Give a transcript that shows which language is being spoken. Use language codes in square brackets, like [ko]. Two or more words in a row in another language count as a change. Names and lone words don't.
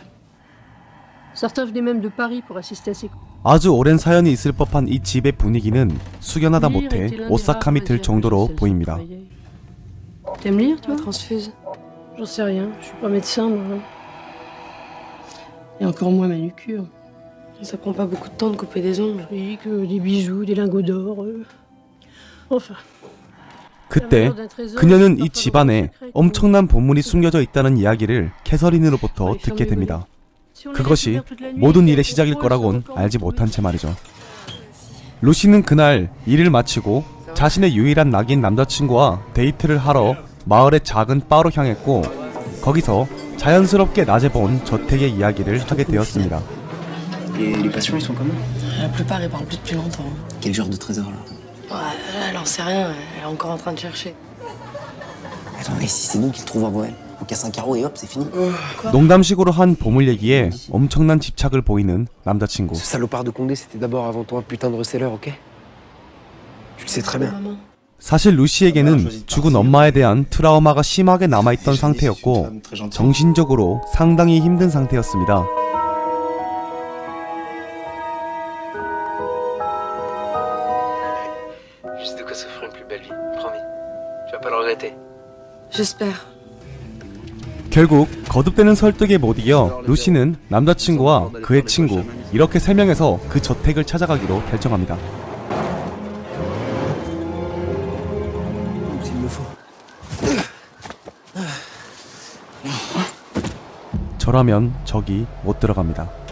[fr] Certains venaient même de Paris pour assister à ses cours. [ko] 아주 오랜 사연이 있을 법한 이 집의 분위기는 숙연하다 못해 오싹함이 들 정도로 보입니다. [fr] T'aimes lire, toi? Transfuse. J'en sais rien, je suis pas médecin, moi. Et encore moins manucure. Ça prend pas beaucoup de temps de couper des ongles. Oui, que des bijoux, des lingots d'or. Enfin. [ko] 그때 그녀는 이 집안에 엄청난 보물이 숨겨져 있다는 이야기를 캐서린으로부터 듣게 됩니다. 그것이 모든 일의 시작일 거라곤 알지 못한 채 말이죠. 루시는 그날 일을 마치고 자신의 유일한 낙인 남자친구와 데이트를 하러 마을의 작은 바로 향했고 거기서 자연스럽게 낮에 본 저택의 이야기를 하게 되었습니다. [fr] Et les patients, ils sont comment? La plupart, ils parlent plus depuis longtemps. Quel genre de trésor là? Ouais, elle en sait rien, elle est encore en train de chercher. Attends, et si c'est nous qui le trouvons avant elle? On casse un carreau et hop, c'est fini. [ko] 농담식으로 한 보물 얘기에 엄청난 집착을 보이는 남자친구. [fr] Ce salopard de Condé, c'était d'abord avant tout un putain de reseller, ok? Tu le sais très bien. Maman. [ko] 사실 루시에게는 죽은 엄마에 대한 트라우마가 심하게 남아있던 상태였고 정신적으로 상당히 힘든 상태였습니다. [fr] Juste de quoi s'offrir une plus belle vie, promis. Tu vas pas le regretter. J'espère. [ko] 결국 거듭되는 설득에 못 이겨 루시는 남자친구와 그의 친구 이렇게 3명에서 그 저택을 찾아가기로 결정합니다. 저라면 저기 못 들어갑니다.